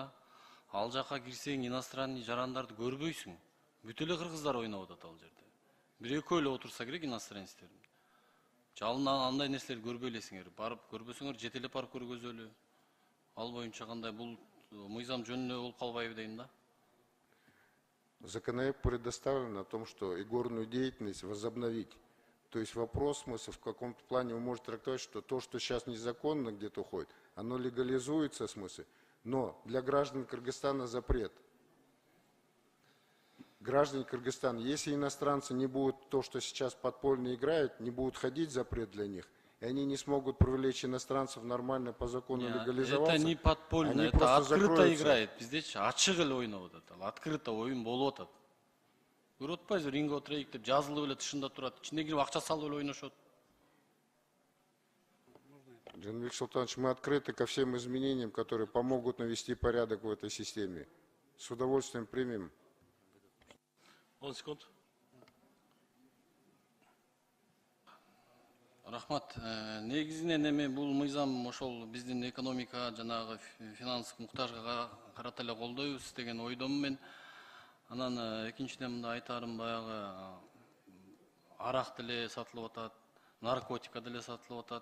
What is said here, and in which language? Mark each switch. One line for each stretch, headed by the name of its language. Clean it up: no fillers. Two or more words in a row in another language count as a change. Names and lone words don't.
Kyrgyz: Ал жака кирсең иностранный жарандарды көрбөйсүң. Бүт эле кыргыздар ойноп атат ал жерде. Бир экөө эле отурса керек иностранецтер. Жалын андай нерселерди көрбөй элесиңер. Барып көрбөсөңөр жете эле барып көргөзөлү. Ал боюнча кандай бул мыйзам жөнүнө болуп калбайбы дейм да.
Russian: Законопроект предоставлен о том, что игорную деятельность возобновить. То есть вопрос смысл в каком-то плане вы можете трактовать, что то, что сейчас незаконно где-то уходит, оно легализуется в смысле, но для граждан Кыргызстана запрет. Граждане Кыргызстана, если иностранцы не будут то, что сейчас подпольно играют, не будут ходить, запрет для них, и они не смогут привлечь иностранцев нормально по закону легализоваться. Это не подпольно, это открыто играет.
Kyrgyz: Биздечи ачык эле ойноп атат. Открыто оюн болуп атат. Көрүп атпайсызбы, ринге отурайык деп жазылып эле тышында турат. Ичине кирип акча салып эле ойношот.
Russian: Жанбек Султанович, мы открыты ко всем изменениям, которые помогут навести порядок в этой системе. С удовольствием примем. 10 секунд.
Kyrgyz: Рахмат. Негизинен эми бул мыйзам ошол биздин экономика жанагы финанстык муктажга карата эле колдойбуз деген ойдомун мен. Анан экинчиден мында айтарым баягы арак деле сатылып атат, наркотика деле сатылып атат.